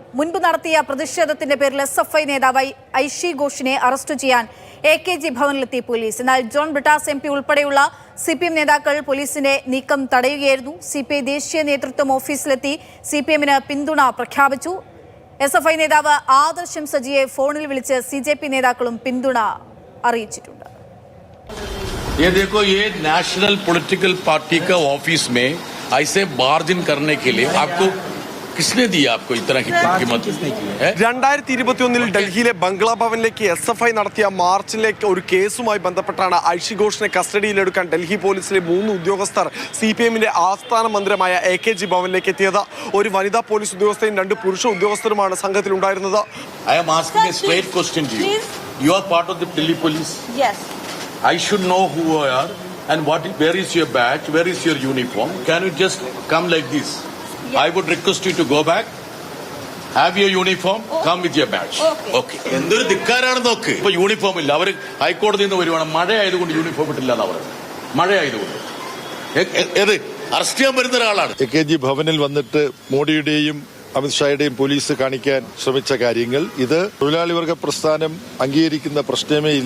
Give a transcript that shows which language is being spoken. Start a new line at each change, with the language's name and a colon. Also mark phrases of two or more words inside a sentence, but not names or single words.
Malayalam: മുൻപ് നടത്തിയ പ്രതിഷേധത്തിന്റെ പേരിൽ എസ്എഫ്ഐ നേതാവ് ഐഷി ഘോഷിനെ അറസ്റ്റ് ചെയ്യാൻ AKG ഭവനിലെത്തി പോലീസ്. എന്നാൽ ജോൺ ബ്രിട്ടാസ് MP ഉൾപ്പെടെയുള്ള CPM നേതാക്കൾ പോലീസിന്റെ നീക്കം തടയുകയായിരുന്നു. CPI ദേശീയ നേതൃത്വം ഓഫീസിലെത്തി CPMന് പിന്തുണ പ്രഖ്യാപിച്ചു. SFI നേതാവ് ആദർശം സജിയെ ഫോണിൽ വിളിച്ച് CJP നേതാക്കളും പിന്തുണ അറിയിച്ചിട്ടുണ്ട്.
Hindi: ये देखो, ये
English: national political party
Hindi: का ऑफिस में ऐसे बार्जिन करने के लिए आपको किसने दिया आपको इतना की कीमत?
Malayalam: 2021 ഡൽഹിയിലെ ബംഗ്ലാ ഭവനിലേക്ക് SFI നടത്തിയ മാർച്ചിലേക്ക് ഒരു കേസുമായി ബന്ധപ്പെട്ടാണ് ഐഷി ഘോഷിനെ കസ്റ്റഡിയിലെടുക്കാൻ ഡൽഹി പോലീസിലെ 3 ഉദ്യോഗസ്ഥർ CPMന്റെ ആസ്ഥാന മന്ദിരമായ AKG ഭവനിലേക്ക് എത്തിയത്. ഒരു വനിതാ പോലീസ് ഉദ്യോഗസ്ഥയും 2 പുരുഷ ഉദ്യോഗസ്ഥരുമാണ് സംഘത്തിലുണ്ടായിരുന്നത്.
English: I am asking a straight question to you. You are part of the Delhi police? Yes. I should know who you are and where is your badge, where is your uniform. Can you just come like this? Yes. I would request you to go back, have your uniform, come with your badge.
Malayalam: Okay. എന്തൊരു ധിക്കാരാണ് നോക്ക്. ഇപ്പൊ യൂണിഫോം ഇല്ല, അവർ ഹൈക്കോടതിയിൽ നിന്ന് വരുവാണ്. മഴ ആയതുകൊണ്ട് യൂണിഫോം ഇട്ടില്ല എന്ന് അവർ മഴ ആയതുകൊണ്ട് ഏത് അറസ്റ്റ് ചെയ്യാൻ വരുന്ന ഒരാളാണ്. AKG ഭവനിൽ വന്നിട്ട് മോഡിയുടെയും അമിത്ഷായുടെയും പോലീസ് കാണിക്കാൻ ശ്രമിച്ച കാര്യങ്ങൾ ഇത് തൊഴിലാളി വർഗ പ്രസ്ഥാനം അംഗീകരിക്കുന്ന പ്രശ്നമേ ഇല്ല.